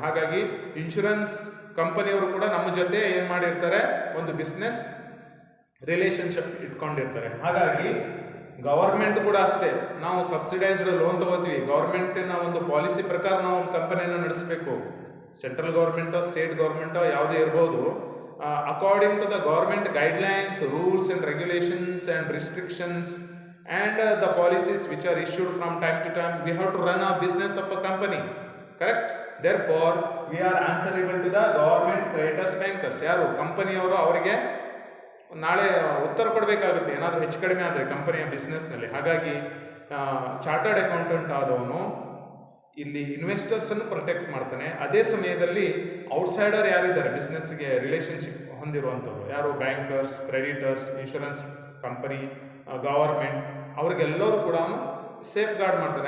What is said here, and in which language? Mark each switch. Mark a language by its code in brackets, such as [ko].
[kn] ಹಾಗಾಗಿ ಇನ್ಶೂರೆನ್ಸ್ ಕಂಪನಿಯವರು ಕೂಡ ನಮ್ಮ ಜೊತೆ ಏನು ಮಾಡಿರ್ತಾರೆ, ಒಂದು ಬಿಸ್ನೆಸ್ ರಿಲೇಷನ್ಶಿಪ್ ಇಟ್ಕೊಂಡಿರ್ತಾರೆ. ಹಾಗಾಗಿ ಗವರ್ಮೆಂಟ್ ಕೂಡ ಅಷ್ಟೇ, ನಾವು ಸಬ್ಸಿಡೈಸ್ಡ್ ಲೋನ್ ತಗೋತೀವಿ. ಗವರ್ಮೆಂಟಿನ ಒಂದು ಪಾಲಿಸಿ ಪ್ರಕಾರ ನಾವು ಕಂಪನಿಯನ್ನು ನಡೆಸಬೇಕು. [en] central ಗೌರ್ಮೆಂಟೋ state ಗೌರ್ಮೆಂಟೋ [kn] ಯಾವುದೇ ಇರ್ಬೋದು, [en] According to the government guidelines, rules and regulations and restrictions and the policies which are issued from time to time, we have to run a business of a company, correct? Therefore we are answerable to the government, creditors, bankers. [kn] ಯಾರು ಕಂಪನಿಯವರು, ಅವರಿಗೆ ನಾಳೆ ಉತ್ತರ ಕೊಡಬೇಕಾಗುತ್ತೆ ಏನಾದರೂ ಹೆಚ್ಚು ಕಡಿಮೆ ಆದರೆ ಕಂಪನಿಯ ಬಿಸ್ನೆಸ್ನಲ್ಲಿ. ಹಾಗಾಗಿ ಚಾರ್ಟರ್ಡ್ ಅಕೌಂಟೆಂಟ್ ಆದವನು ಇಲ್ಲಿ ಇನ್ವೆಸ್ಟರ್ಸನ್ನು ಪ್ರೊಟೆಕ್ಟ್ ಮಾಡ್ತಾನೆ. ಅದೇ ಸಮಯದಲ್ಲಿ ಔಟ್ಸೈಡರ್ ಯಾರಿದ್ದಾರೆ ಬಿಸ್ನೆಸ್ಗೆ ರಿಲೇಷನ್ಶಿಪ್ ಹೊಂದಿರುವಂಥವ್ರು, ಯಾರು bankers, creditors, insurance company, government, ಅವ್ರಿಗೆಲ್ಲರೂ ಕೂಡ ಸೇಫ್ ಗಾರ್ಡ್ ಮಾಡ್ತಾನೆ.